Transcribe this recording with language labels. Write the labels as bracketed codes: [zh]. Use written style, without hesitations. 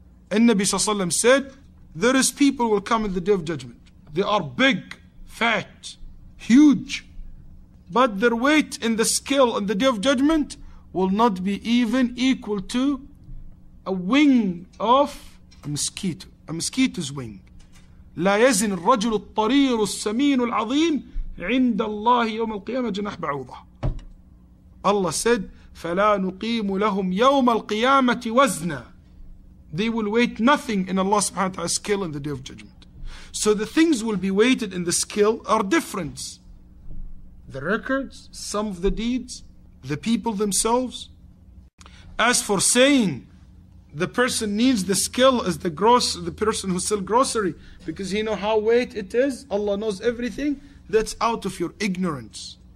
[en] And Nabi Sallallahu Alaihi Wasallam said, there is people will come in the Day of Judgment. They are big, fat, huge, but their weight in the scale on the Day of Judgment will not be even equal to a wing of a mosquito, a mosquito's wing. [ar] لا يزن الرجل الطرير السمين العظيم عند الله يوم القيامة جناح بعوضة. [en] Allah said, [ar] فلا نقيم لهم يوم القيامة وزنا. [en] They will weight nothing in Allah subhanahu wa ta'ala's scale in the Day of Judgment. So the things will be weighted in the scale are different. The records, some of the deeds, the people themselves. As for saying the person needs the skill as the person who sells grocery because he knows how weight it is, Allah knows everything, that's out of your ignorance.